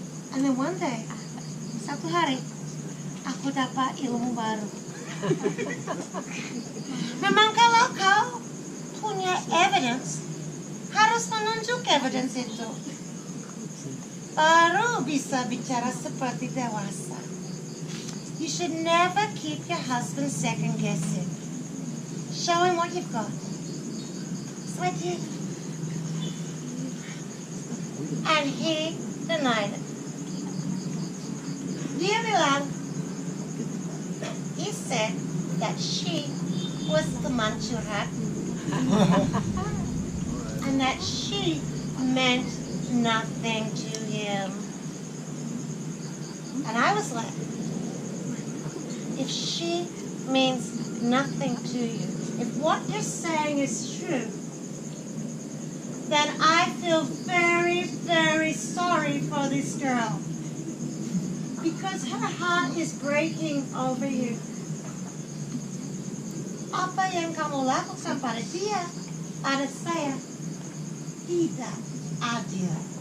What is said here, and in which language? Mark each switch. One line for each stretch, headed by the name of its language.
English: And then one day,
Indonesian: satu hari, aku dapat ilmu baru. Memang kalau kau punya evidence, harus menunjuk evidence itu. Baru bisa bicara seperti dewasa.
English: You should never keep your husband second guessing. Show him what you've got. So I did. And he denied it.
Indonesian: Dia bilang,
English: he said that she was
Indonesian: teman curhat
English: and that she meant nothing to him. And I was like, if she means nothing to you, if what you're saying is true, then I feel very, very sorry for this girl. Because her heart is breaking over you.
Indonesian: Apa yang kamu lakukan pada dia, pada saya, tidak adil.